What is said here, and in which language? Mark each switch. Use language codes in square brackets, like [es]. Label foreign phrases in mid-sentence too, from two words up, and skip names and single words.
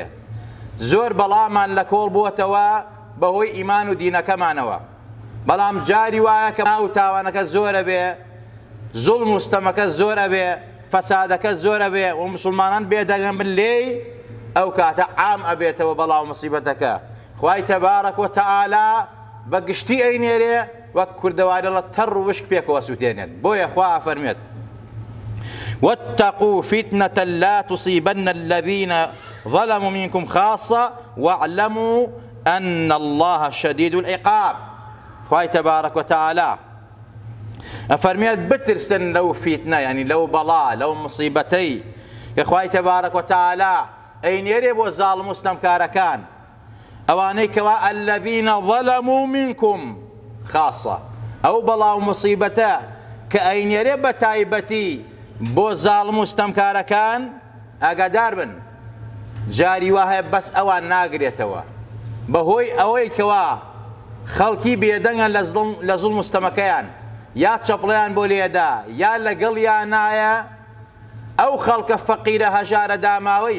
[ckb] زۆر بەڵامان لە کۆڵ بووەتەوە بەهۆی ئیمان و دینەکەمانەوە، بەڵام جاری وایە کە ماو تاوانەکە زۆرە بێ، زوڵم و ستەمەکە زۆرە بێ، فەسادەکە زۆرە بێ و مسلمانان بێدەگەن بن لێی، ئەو کاتە عام ئەبێتەوە بەڵا و مصیبەتەکە. خوای تەبارەک و تەعالا بەگشتی ئەینێرێ وەک کوردەوارە لە تەڕ و وشک پێکەوە سووتێنێت. بۆیە خوا فەرمێت [ar] واتقوا فتنة لا تصيبن الذين ظلموا منكم خاصة واعلموا أن الله شديد العقاب. [ckb] خوای تەبارەک و تەعالا ئەفەرمێت بترسن لەو فیتنە، یعنی لەو بەڵا، لەو مصیبەتەی کە خوای تەبارەک و تەعالا ئەینێرێ بۆ زاڵم و ستەمکارەکان، ئەوانەی کەوا [ar] الذين ظلموا منكم خاصة، [ckb] ئەو بەڵا و مصیبەتە کە ئەینێرێ بە تایبەتی بۆ زاڵم و ستەمکارەکان، ئاگادار بن جاری وایە بەس ئەوان ناگرێتەوە، بەهۆی ئەوەی کەوا خەڵکی بێدەنگە لە زوڵم و ستەمەکەیان، یا چەپڵیان بۆ لێدا یا لەگەڵیان نایە، ئەو خەڵکە فەقیرە هەژارە داماوەیش